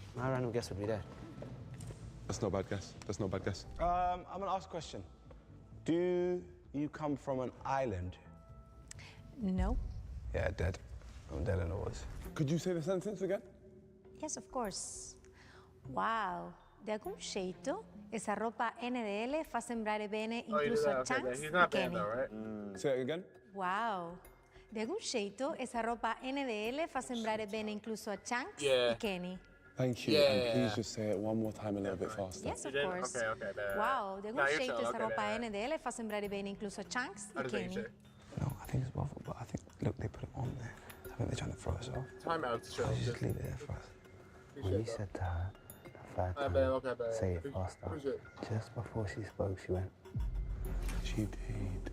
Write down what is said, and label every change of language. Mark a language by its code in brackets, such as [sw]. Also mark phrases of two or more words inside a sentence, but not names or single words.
[en] My random guess would be there. That's not a bad guess. That's not a bad guess. I'm gonna ask a question. Do you come from an island? No. Yeah, dead. I'm dead in the woods. Could you say the sentence again? Yes, of course. Wow. [pt] De algum jeito, essa roupa NDL [it] fa sembrare bene incluso a [pt] Chunks [en] He's [pt] e [en] not banned [pt] Kenny. [en] though, right? Say it again. [pt] Wow. De algum jeito, essa roupa NDL [it] fa sembrare bene incluso a [pt] Chunks [en] Yeah. [pt] e Kenny. [en] Thank you. Yeah, And yeah, please yeah. just say it one more time a little bit faster. Yes, of You did? course. Okay, bad. [pt] Wow, de [en] No, [pt] algum [en] you're [pt] jeito, [en] chilling. [pt] essa [en] Okay, [pt] roupa [en] bad. [it] NDL fa sembrare bene incluso a Chunks [en] How [pt] e [en] does that [pt] Kenny. [en] say? No, I think it's waffle, but I think, look, they put it on there. I think they're trying to throw us off. Timeout, chill. Just leave it there for us. When you said to her the third Okay, time, bad. say it faster. Appreciate it. Just before she spoke, she went, She did.